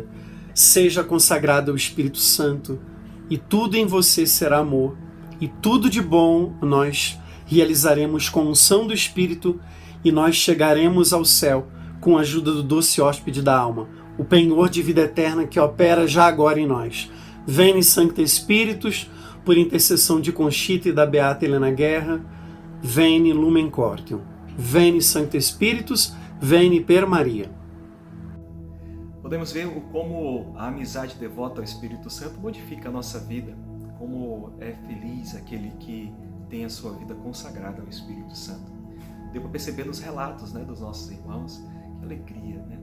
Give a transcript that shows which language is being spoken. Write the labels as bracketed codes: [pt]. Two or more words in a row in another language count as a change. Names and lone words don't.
[pt] Seja consagrado ao Espírito Santo e tudo em você será amor, e tudo de bom nós realizaremos com a unção do Espírito, e nós chegaremos ao céu com a ajuda do doce hóspede da alma, o penhor de vida eterna que opera já agora em nós. [la] Veni Sancte Spiritus, [pt] por intercessão de Conchita e da Beata Helena Guerra, [la] veni Lumen Cordium. Veni Sancte Spiritus, veni per Maria. [pt] Podemos ver como a amizade devota ao Espírito Santo modifica a nossa vida, como é feliz aquele que tem a sua vida consagrada ao Espírito Santo. Deu para perceber nos relatos, né, dos nossos irmãos, que alegria, né?